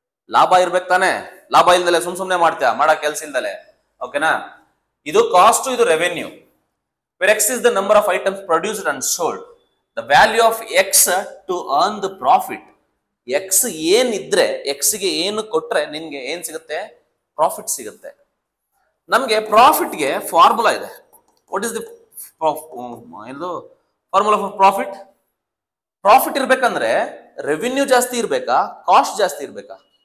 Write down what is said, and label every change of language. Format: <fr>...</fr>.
<kn>ಲಾಭ ಇರ್ಬೇಕು ತಾನೆ. ಲಾಭ ಇಲ್ದಲೆ ಸುಮ್ನೆ ಮಾಡ್ತೀಯ, ಮಾಡೋ ಕೆಲ್ಸ ಇಲ್ದಲೆ. ಓಕೆನಾ? ಇದು ಕಾಸ್ಟ್, ಇದು revenue.</kn> <en>where x is the number of items produced and sold, the value of x to earn the profit.</en> <kn>x ಏನಿದ್ರೆ, x ಗೆ ಏನು ಕೊಟ್ರೆ ನಿನ್ಗೆ ಏನ್ ಸಿಗುತ್ತೆ? ಪ್ರಾಫಿಟ್ ಸಿಗುತ್ತೆ. ನಮ್ಗೆ ಪ್ರಾಫಿಟ್ಗೆ ಫಾರ್ಮುಲಾ ಇದೆ.</kn> <en>What is the formula for profit?</en> <kn>Profit ಇರ್ಬೇಕಂದ್ರೆ revenue ಜಾಸ್ತಿ ಇರ್ಬೇಕಾ, ಕಾಸ್ಟ್ ಜಾಸ್ತಿ ಇರ್ಬೇಕಾ?</kn>